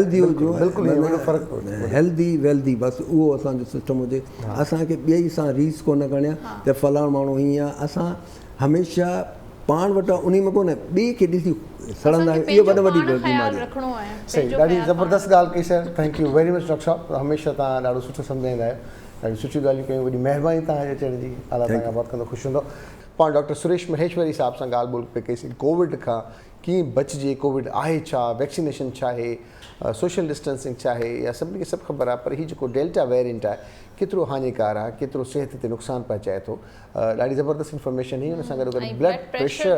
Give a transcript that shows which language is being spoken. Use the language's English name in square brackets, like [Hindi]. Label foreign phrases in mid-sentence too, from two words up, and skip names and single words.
[Sindhi] हेल्दी वेल्दी बसि उहो असांजो सिस्टम हुजे असांखे ॿिए सां रीस कोन करणी आहे त फलाणो माण्हू हीअं आहे असां हमेशह पाण वटां उन में कोन्हे ॿिए खे ॾिसी सड़ंदा आहियूं इहो वॾी बीमारी सही ॾाढी ज़बरदस्त ॻाल्हि कई सर [English] thank you very much [Sindhi] डॉक्टर साहिबु हमेशह तव्हां ॾाढो सुठो सम्झाईंदा आहियो ॾाढी सुठियूं ॻाल्हियूं कयूं वॾी महिरबानी तव्हांजे अचण जी अलाह तव्हांखां बात कंदो ख़ुशि हूंदो पाण डॉक्टर सुरेश महेश्वरी साहिब सां ॻाल्हि ॿोल पिए कईसीं कोविड खां कीअं बचिजे कोविड आहे छा वैक्सीनेशन छा आहे [English] social distancing [Sindhi] छा आहे या सभिनी खे सभु ख़बर आहे पर हीउ जेको [English] Delta variant [Sindhi] आहे केतिरो हानिकार आहे केतिरो सिहत ते नुक़सानु पहुचाए थो ॾाढी ज़बरदस्त इंफॉर्मेशन हुई हुन सां गॾु गॾु [English] blood pressure